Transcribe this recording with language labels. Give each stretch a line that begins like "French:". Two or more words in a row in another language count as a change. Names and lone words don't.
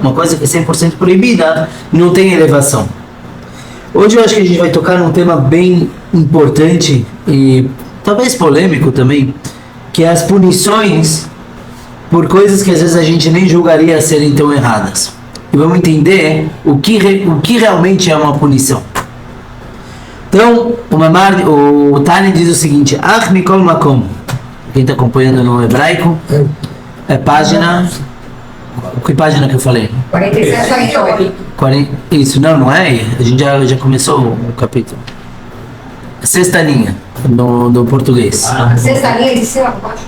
Portuguese: Uma coisa que é 100% proibida, não tem elevação. Hoje eu acho que a gente vai tocar num tema bem importante e talvez polêmico também, que é as punições por coisas que às vezes a gente nem julgaria serem tão erradas. E vamos entender o que realmente é uma punição. Então, o Tani diz o seguinte:
Hebrew: אך מכל מקום.
Portuguese: Quem está acompanhando no hebraico, é página... Que página que eu falei? 47. Isso, não é? A gente já começou o capítulo. Sexta linha do português. Sexta linha de cima para baixo.